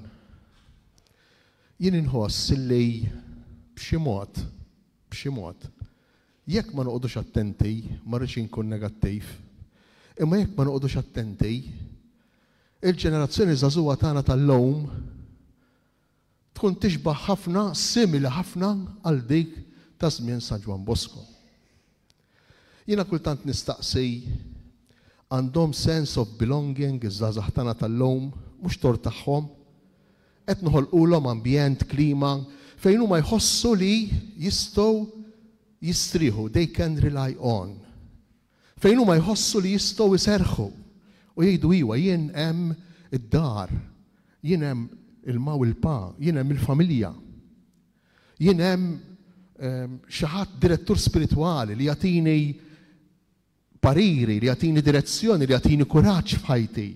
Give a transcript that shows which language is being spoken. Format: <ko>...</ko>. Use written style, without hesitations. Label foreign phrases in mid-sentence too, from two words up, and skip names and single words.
<mt>Jien inħoss li b'xi mod, jekk ma noqogħdux attenti, ma rridx inkun negattiv, imma jekk ma noqogħdux attenti, il-ġenerazzjoni żagħżugħa tagħna tal-lum tkun tixbaħ ħafna, simili ħafna għal dik ta' żmien San Ġwan Bosco. Jiena kultant nistaqsi għandhom</mt> <en>sense of belonging</en> <mt>iż-żgħażagħ tagħna tal-lum, mhux tort tagħhom, qed noħolqulhom ambjent, klima fejn huma jħossu li jistgħu jistrieħu,</mt> <en>they can rely on.</en> <mt>Fejn huma jħossu li jistgħu jserħu u jgħidu iwa jien hemm id-dar, jien hemm il-ma u l-pa, jien hemm il-familja. Jien hemm xi ħadd direttur spiritwali li jagħtini pariri, li jagħtini direzzjoni, li jagħtini kuraġġ f'ħajti.</mt>